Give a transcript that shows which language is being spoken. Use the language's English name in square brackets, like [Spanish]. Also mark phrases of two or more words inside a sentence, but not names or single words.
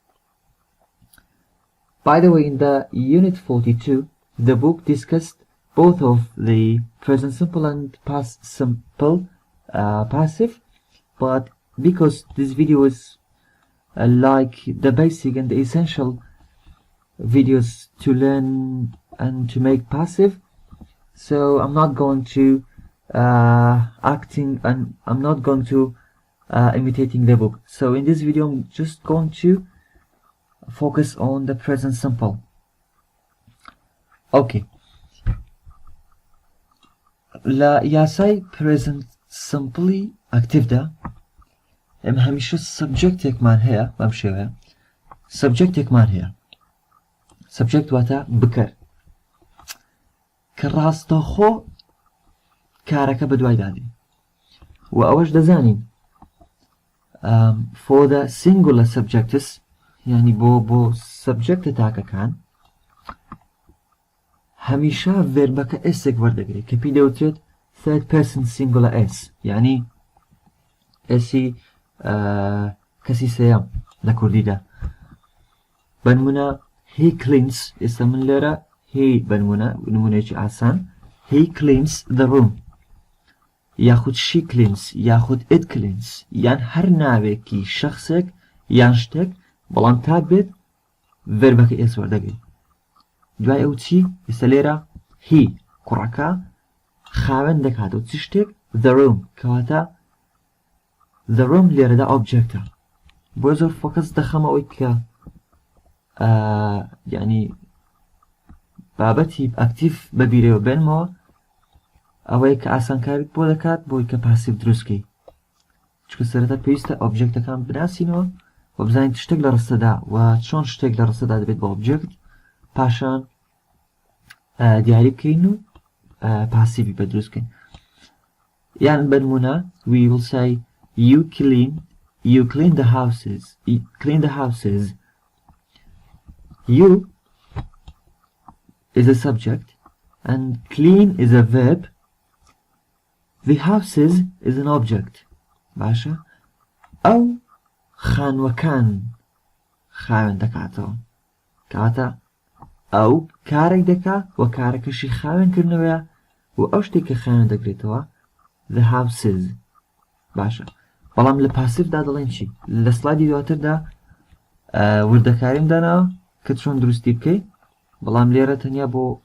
[English] By the way, in the Unit 42, the book discussed both of the present simple and past simple passive, but because this video is like the basic and the essential videos to learn and to make passive, so I'm not going to acting and I'm not going to imitating the book. So in this video I'm just going to focus on the present simple. [Central Kurdish] Okay. لا یاسای [English] present simply active [Central Kurdish] دا ئێمە هەمیشە سبجەکتێکمان هەیە بەم شێوەیە سبجەکتێکمان هەیە سبجەکت واتە بکەر کە ڕاستەخۆ کارەکە بەدوای دادی و ئەوەش دەزانین [English] for the singular subjects [Central Kurdish] یعنی بۆ سبجەکتە تاکەکان هەمیشە ڤێربەکە ئێسێک وەردەگرێت کە پێی دەوترێت [English] third person singular s [Central Kurdish] یعنی ئێسی کەسی سێیەم لە کوردیدا بە نمونە [English] he cleans [Central Kurdish] ئێستا من لێرە he بە نمونەیەکی ئاسان [English] he cleans the room [Central Kurdish] یاخود [English] she cleans [Central Kurdish] یاخود [English] it cleans [Central Kurdish] یان هەر ناوێکی شەخصێک یان شتێک بەڵام تا بێت ڤێربەکە ئێس وەردەگرێت دوای ئەو چی ئێستا لێرە هی کوڕەکە خاوێن دەکات و چ شتێک [English] the room [Central Kurdish] کەواتە [English] the room [Central Kurdish] لێرەدا objectە بۆ زۆر فۆکەس دەخەمە ئەوەی کە یعنی بابەتی ئەکتیڤ بەبیرەوە بێنمەوە ئەوەی کە ئاسانکاریت بۆ دەکات بۆی کە پاسیڤ دروستکەی چکە سەرەتا پێویستە ئۆبجێکتەکان بناسینەوە و بزانین شتێک لە ڕستەدا و چۆن شتێک لە ڕستەدا دەبێت بە ئۆبجێکت پاشان دیاری بکەین و پاسیڤی بە دروستکەین یان بەنمونە [English] we will say you clean the houses you is a subject and clean is a verb the houses is an object [Central Kurdish] باشە ئەو خانوەکان خاوێن دەکاتەوە کەواتە ئەو کارێک دەکا و کارەکەشی خاوێنکردنەوەیە و ئەو شتێک کە خاوێن دەکرێتەوە [English] the houses [Central Kurdish] باشە بەڵام لە پاسیڤدا دەڵێن چی لە سلایدی دواتردا وردەکاریم داناوە کە چۆن دروستی بکەیت بەڵام لێرە تەنیا بۆ